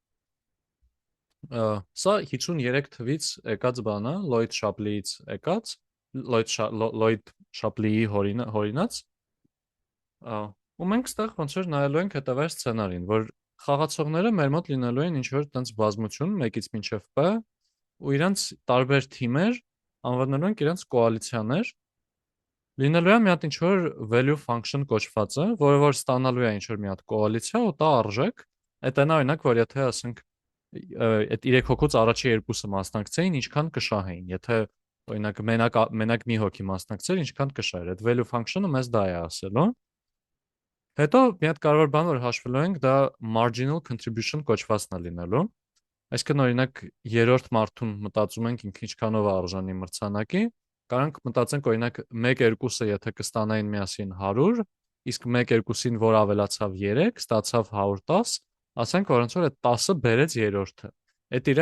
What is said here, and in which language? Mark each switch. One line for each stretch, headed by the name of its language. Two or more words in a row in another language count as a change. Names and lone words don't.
Armenian: Սա 53 թվից եկած բան է, Լոյդ Շապլիից եկած, Լոյդ Շապլիի հորինած, ու մենք ստեղ ոնց որ նայելու ենք հետևյալ սցենարին, որ խաղացողները մեր մոտ լինելու են ինչ-որ տենց բազմություն, մեկից մինչև P, ու իրանց տարբեր թիմեր, անվանելու ենք իրանց կոալիցիաներ, լինելու է մի հատ ինչ-որ
English: value function
Armenian: կոչվածը, որը որ ստանալու է ինչ-որ մի հատ կոալիցիա ու տա արժեք, այդ այն օրինակ, որ եթե ասենք այդ 3 հոգուց առաջի երկուսը մասնակցեին, ինչքան կշահեին, եթե օրինակ մենակ մի հոգի մասնակցեր, ինչքան կշահեր։ Այդ
English: value function-
Armenian: ը մեզ դա է ասելու։ Հետո մի հատ կարևոր բան որ հաշվելու ենք, դա
English: marginal contribution
Armenian: կոչվածն է լինելու։ Այսինքն օրինակ երրորդ մարդուն մտածում ենք ինքը ինչքանով է արժանի մրցանակի, Կարանք մտածենք օրինակ 1-2-ը եթե կստանային միասին 100, իսկ 1-2-ին որ ավելացավ 3, ստացավ 110, ասենք որ ոնց որ այդ 10-ը բերեց երրորդը։ Այդ իր